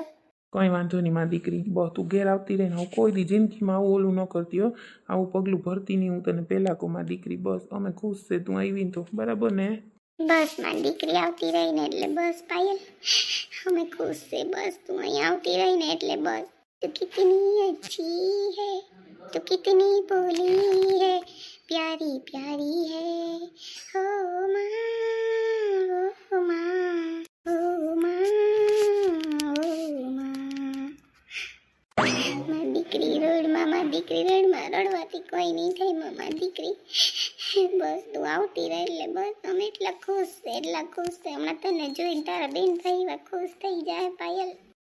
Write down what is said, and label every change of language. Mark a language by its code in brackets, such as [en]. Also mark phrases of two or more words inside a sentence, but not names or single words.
[gu] કંઈ વાંધો નહીં મારી દીકરી, બસ તું ઘેર આવતી રહે ને. હું કોઈ દી જિંદગીમાં આવું ઓલું ન કરતી હો, આવું પગલું ભરતી નહીં. હું તને પહેલાં કહું મારી દીકરી, બસ અમે ખુશ છે તું આવી ને તો, બરાબર ને? બસ મારી દીકરી આવતી રહી ને એટલે બસ પાયલ અમે ખુશ છે. બસ તું અહીં આવતી રહી ને એટલે બસ. [hi] तू कितनी अच्छी है, तू कितनी भोली है, प्यारी प्यारी है हो माँ, हो माँ, हो माँ, हो माँ. [gu] મારી દીકરી રડમાં રડવાથી કોઈ નહીં થાય મારી દીકરી. બસ તું આવતી રહે એટલે બસ અમે એટલા ખુશ છે. હમણાં તને જોઈને તારા બેન ભાઈ એવા ખુશ થઈ જાય પાયલ.